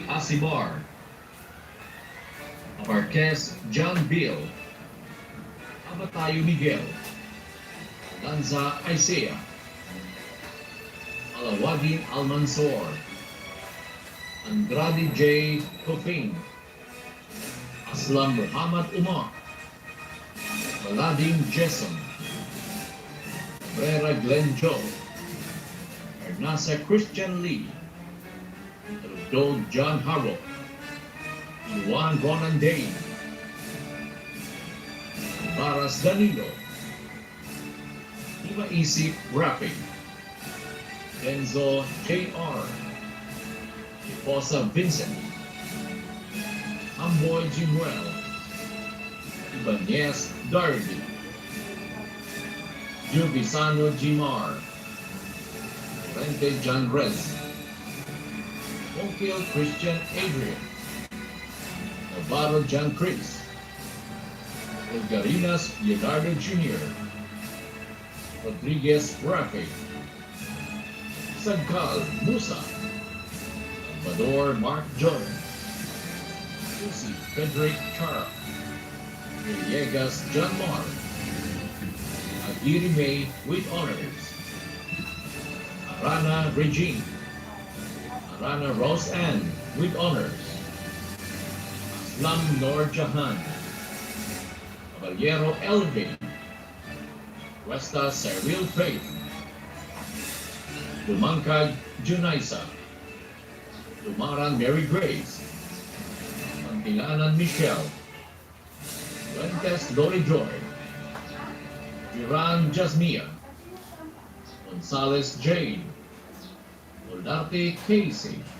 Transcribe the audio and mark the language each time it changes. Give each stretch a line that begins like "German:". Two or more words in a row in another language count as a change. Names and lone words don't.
English: Asibar, Marquez John Bill, Abatayo Miguel, Lanza Isaiah, Alawadin Almansor, Andrade J. Kofing, Aslam Muhammad Umar, Maladin Jason, Cabrera Glenn Joe, Ernasa Christian Lee, Rodol John Harrow, Juan Ronan Dane, Baras Danilo, Imaisip Rapi, Enzo J.R., Iposa Vincent, Amboy Jimuel, Ibanez Darby, Jubisano Jimar, Rente John Rez, Onkil Christian Adrian, Navarro John Chris, Olgarinas Leonardo Jr., Rodriguez Rafi, Sagkal Musa, Salvador Mark Jordan, Lucy Frederick Chara, Villegas John Mar, Aguirre May with honors, Arana Regine, Arana Rose Ann with honors, Aslam Nor Jahan, Caballero Elvin, Cuesta Cyril Faith, Lumangkag Junaisa, Lumaran Mary Grace, Pantilanan Michelle, Fuentes Lori Joy, Duran Jasmia, Gonzales Jade, Olarte Casey.